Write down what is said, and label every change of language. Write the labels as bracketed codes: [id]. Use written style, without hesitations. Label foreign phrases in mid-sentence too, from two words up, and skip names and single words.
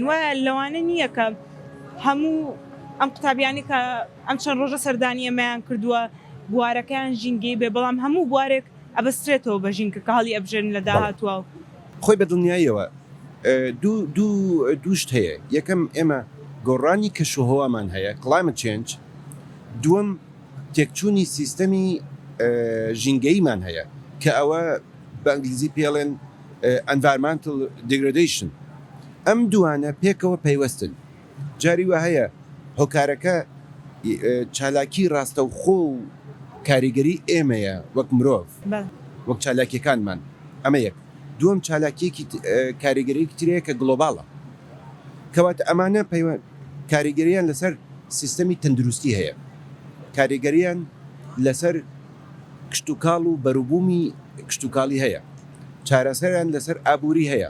[ckb] وایە لەوانە نییە کە هەموو ئەم قوتابیانی کە ئەم چەند ڕۆژە سەردانی ئەمەیان کردووە بوارەکەیان ژینگەی بێ، بەڵام هەموو بوارێک ئەبەسترێتەوە بە ژینگە کە هەڵی ئەبژێن لە داهاتوە. خۆی بە دڵنیاییەوە دووشت هەیە. یەکەم ئێمە گۆڕانی کەشوهەوامان هەیە، [en] climate change. [ckb] دووەم تێکچوونی سیستەمی ژینگەیمان هەیە کە ئەوە بە ئەنگلیزی پێڵێن [en] environmental degradation. [ckb] ئەم دوانە پێکەوە پەیوەستن. جاری وە هەیە هۆکارەکە چالاکی ڕاستە و خۆ و کاریگەری ئێمەیە وەک مرۆڤ، وەک چالاکیەکانمان. ئەمە یەک. دووەم چالاکیەکی کاریگەریەکی ترەیە کە گلۆباڵە، کەواتە ئەمانە کاریگەریان لەسەر سیستەمی تەندروستی هەیە، کاریگەریان لەسەر کشتتوکاڵ و بەروبوومی کشتتوکاڵی هەیە، چارەسەریان لەسەر ئابووری هەیە.